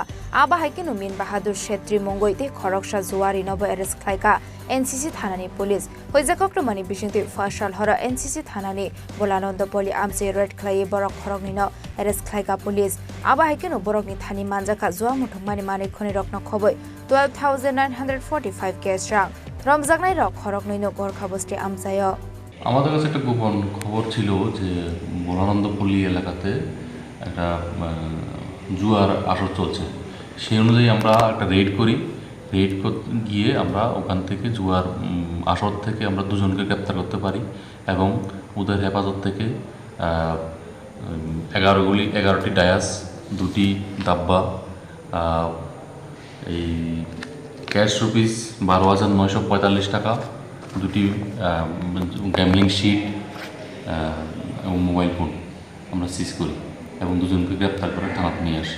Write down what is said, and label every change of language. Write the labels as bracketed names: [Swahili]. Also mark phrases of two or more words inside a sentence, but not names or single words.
[Kok Borok] aba haikinu min bahadur shetri mongoite khoroksha juwari nobo arrest khlaika NCC thanani police hoijakoktomani bisingtui fashal hora NCC thanani Bulanondopoli amche red khlai borok khorokni no arrest khlaika police aba haikinu borokni thani manjakha juwa muthungmani mane khoni rokna khoboi 12945 k strong romjaknai rok khorokni no gorkha bosti amchayo [Bangla] আমাদের কাছে একটা গোপন খবর ছিল যে বুলানন্দপল্লী এলাকাতে একটা জুয়ার আসর চলছে। সেই অনুযায়ী আমরা একটা রেড করি, গিয়ে আমরা ওখান থেকে জুয়ার আসর থেকে আমরা দুজনকে গ্রেপ্তার করতে পারি এবং ওদের হেফাজত থেকে 11টি ডায়াস, 2টি দাব্বা, এই [English] cash rupees [Bangla] 12,945 টাকা, 2টি [English] gambling sheet [Bangla] এবং মোবাইল ফোন আমরা সিজ করি এবং দুজনকে গ্রেপ্তার করে থানাতে নিয়ে আসি।